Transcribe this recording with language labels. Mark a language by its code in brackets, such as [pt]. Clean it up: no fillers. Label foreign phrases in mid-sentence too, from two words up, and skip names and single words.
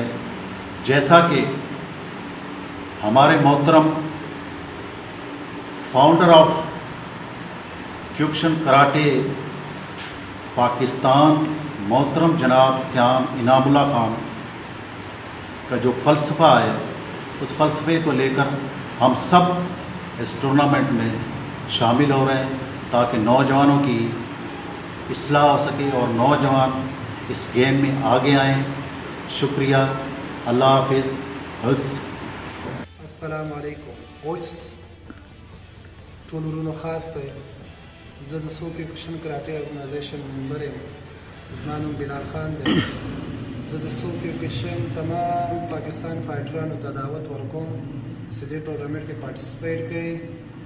[ur] جیسا کہ ہمارے محترم [en] founder of [ur] کیوکشن کراٹے پاکستان محترم جناب سیام انعام اللہ خان کا جو فلسفہ ہے اس فلسفے کو لے کر ہم سب اس ٹورنامنٹ میں شامل ہو رہے ہیں تاکہ نوجوانوں کی اصلاح ہو سکے اور نوجوان اس گیم میں آگے آئیں. شکریہ. اللہ حافظ. السلام علیکم. [ps] اوس ټولورونو خاص زه د سو کیوکشن کراټې ارګنایزیشن ممبر یم. زما نوم بلال خان دی. زه د سو کیوکشن تمام پاکستان فایټرانو ته دعوت ورکوم چې دې ټورنمنټ کې پارټیسپیټ کړي.